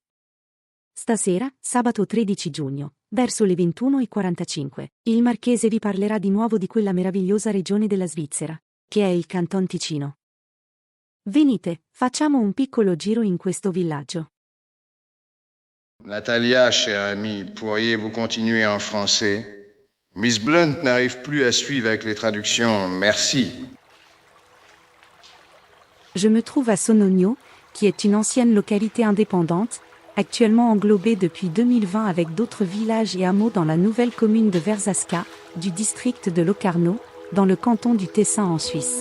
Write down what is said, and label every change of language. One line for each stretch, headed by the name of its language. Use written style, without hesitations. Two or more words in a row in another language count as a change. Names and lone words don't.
Italian: Stasera, sabato 13 giugno, verso le 21:45, il Marchese vi parlerà di nuovo di quella meravigliosa regione della Svizzera, che è il Canton Ticino. Venite, facciamo un piccolo giro in questo villaggio. Natalia,
French: chère amie, pourriez-vous continuer en français? Miss Blunt n'arrive plus à suivre avec les traductions. Merci. Je me trouve à Sonogno, qui est une ancienne localité indépendante, actuellement englobée depuis 2020 avec d'autres villages et hameaux dans la nouvelle commune de Verzasca, du district de Locarno, dans le canton du Tessin en Suisse.